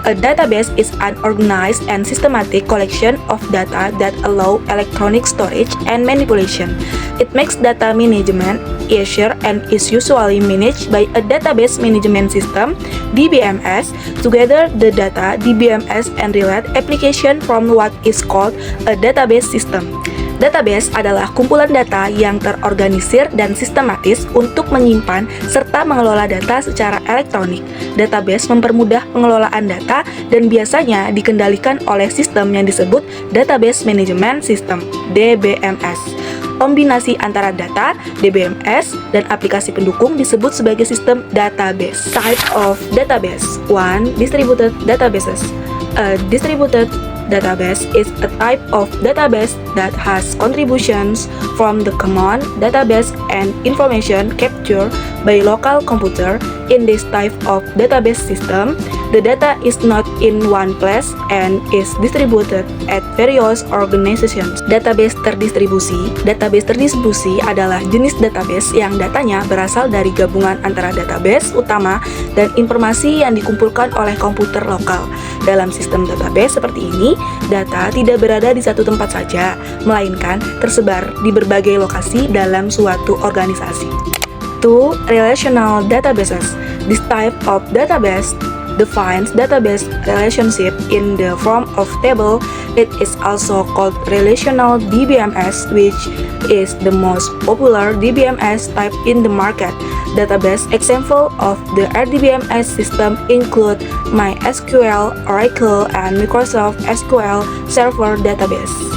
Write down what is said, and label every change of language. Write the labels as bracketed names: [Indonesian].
[English] A database is an organized and systematic collection of data that allow electronic storage and manipulation. It makes data management easier and is usually managed by a database management system (DBMS). Together, the data DBMS and relate application from what is called a database system. [Indonesian] Database adalah kumpulan data yang terorganisir dan sistematis untuk menyimpan serta mengelola data secara elektronik. Database mempermudah pengelolaan data dan biasanya dikendalikan oleh sistem yang disebut Database Management System (DBMS). Kombinasi antara data, DBMS, dan aplikasi pendukung disebut sebagai sistem database. [English] Type of database. 1. Distributed databases. A distributed database is a type of database that has contributions from the common database and information captured by local computer. In this type of database system, the data is not in one place and is distributed at various organizations. [Indonesian] Database terdistribusi. Database terdistribusi adalah jenis database yang datanya berasal dari gabungan antara database utama dan informasi yang dikumpulkan oleh komputer lokal. Dalam sistem database seperti ini, data tidak berada di satu tempat saja, melainkan tersebar di berbagai lokasi dalam suatu organisasi. [English] 2. Relational databases. This type of database defines database relationship in the form of table. It is also called relational DBMS, which is the most popular DBMS type in the market. Database example of the RDBMS system include MySQL, Oracle, and Microsoft SQL Server Database.